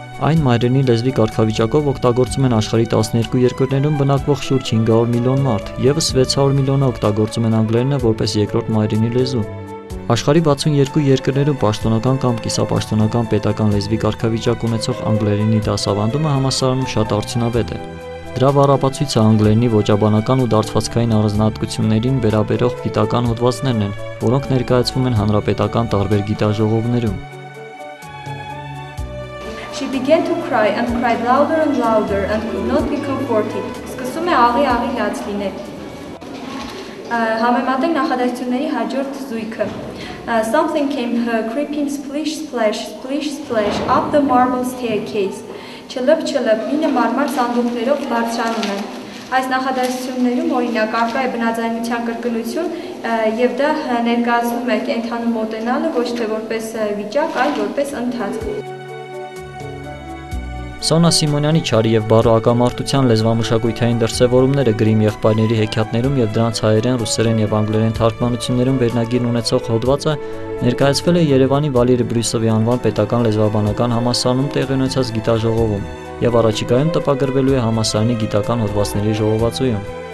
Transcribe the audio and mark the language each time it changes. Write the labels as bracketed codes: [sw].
[hy] Այն մայրենի լեզվի կարգավիճակով օգտագործում են աշխարհի 12 երկրներում բնակվող շուրջ 500 միլիոն մարդ, եւս 600 միլիոնը օգտագործում են անգլերենը որպես երկրորդ մայրենի լեզու։ Աշխարհի 62 երկրներում պաշտոնական կամ կիսապաշտոնական պետական լեզվի կարգավիճակ ունեցող անգլերենի դասավանդումը համալսարանում շատ արդյունավետ է։ Դրա վառապացույցը անգլերենի ոճաբանական ու դարձվածքային առանձնահատկություններին վերաբերող գիտական հոդվածներն են, որոնք ներկայացվում են հանրապետական տարբեր գիտաժողովներում։ [en] She began to cry and cried louder and louder and could not be comforted. [hy] Սկսում է աղի լաց լինել։ Համեմատենք նախադասությունների հաջորդ զույգը։ [en] Something came creeping splish splash splish splash up the marble staircase. [hy] Չլըպ մինը մարմար սանդուղքներով բարձրանում են։ Այս նախադասություններում օրինակ առկա է բնաձայնության կրկնություն եւ դա ներկայացնում է կենթանու մոտենալը ոչ թե որպես վիճակ, այլ որպես ընթացք։ Սոնա Սիմոնյանի չարի եւ բառու ակամարտության լեզվամշակութային դրսևորումները գրիմ եղբայրների հեքիաթներում եւ դրանց հայերեն, ռուսերեն եւ անգլերեն թարգմանություններում վերնագիր ունեցող հոդվածը ներկայացվել է Երևանի Վալերի Բրյուսովի անվան պետական լեզվաբանական համալսարանում տեղի ունեցած գիտաժողովում եւ առաջիկայում տպագրվելու է համալսարանի գիտական հոդվածների ժողովածուում։